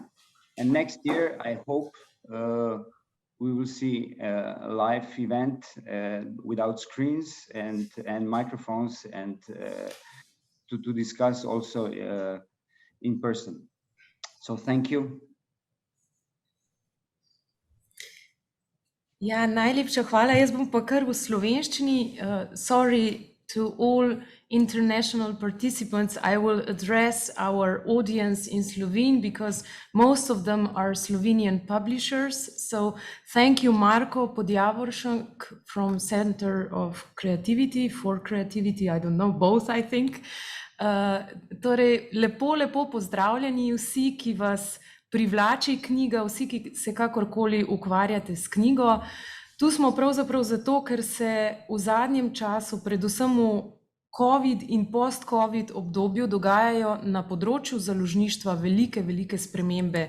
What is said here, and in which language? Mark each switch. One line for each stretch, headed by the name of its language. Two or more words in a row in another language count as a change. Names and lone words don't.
English: And next year, I hope we will see a live event without screens and microphones, and to discuss also in person. So thank you.
Slovenian: Ja, najlepša hvala. Jaz bom pa kar v slovenščini.
English: Sorry to all international participants. I will address our audience in Slovene because most of them are Slovenian publishers. So thank you, Marko Podjavoršek from Center of Creativity for Creativity. I don't know, both, I think.
Slovenian: Torej, lepo pozdravljeni vsi, ki vas privlači knjiga, vsi, ki se kakorkoli ukvarjate s knjigo. Tu smo pravzaprav zato, ker se v zadnjem času, predvsem v COVID in post-COVID obdobju, dogajajo na področju založništva velike spremembe.